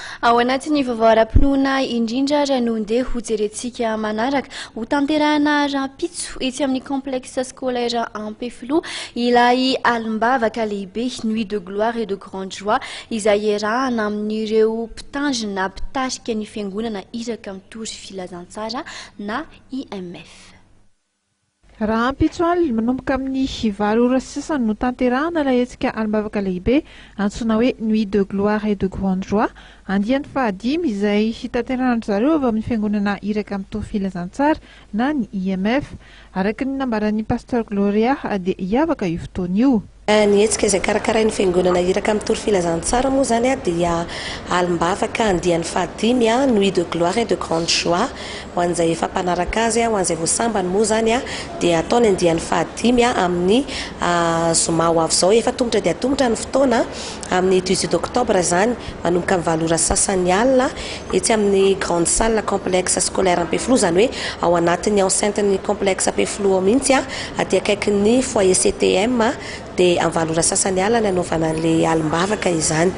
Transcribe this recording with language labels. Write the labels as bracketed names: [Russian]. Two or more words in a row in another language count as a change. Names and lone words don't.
[Malagasy] Ao anatin'ny vavaram-pinoana indrindra ranondeha ho jerentsika manaraka ho tanterahana rampitso etsy amin'ny complexe scolaire Ampefilo ilay alimbavaka lehibe Nuit de gloire et de grande joie izay iarahana amin'ireo mpitandrina mpitarika ny fiangonana iraka mitory filazantsara na IMF. Raha ampitsoaly manomboka amin'ny 7 ora sasany no tanterahana ilay hetsika alimbavaka lehibe antsoina hoe Nuit de gloire et de grande joie andiany fahadimy izay hitanterahana zareo avy amin'ny fiangonana iraka mitory filazantsara na ny IMF araka ny nambaran'ny pasteur Gloria dia hiavaka io fotoana io. Ny hetsika izay karakarain'ny fiangonana iraka mitory filazantsara moa zany dia alimbavaka andiany fahadimy Nuit de gloire et de grande joie ho an'izay efa mpanaraka azy ho an'izay voasambany moa zany dia ataony andiany fahadimy amin'ny zoma ho avy izao efa tongotra dia tongotra ny fotoana amin'ny 18 octobre zany manomboka amin'ny 7 ora sasany alina etsy amin'ny grande salle complexe scolaire Ampefilo zany hoe ao anatin'ny enceinte-ny complexe Ampefilo mihitsy aty akaikin'ny foyer CTM dia amin'ny 7 ora sasany alina anaovana an'ilay alimbavaka izany.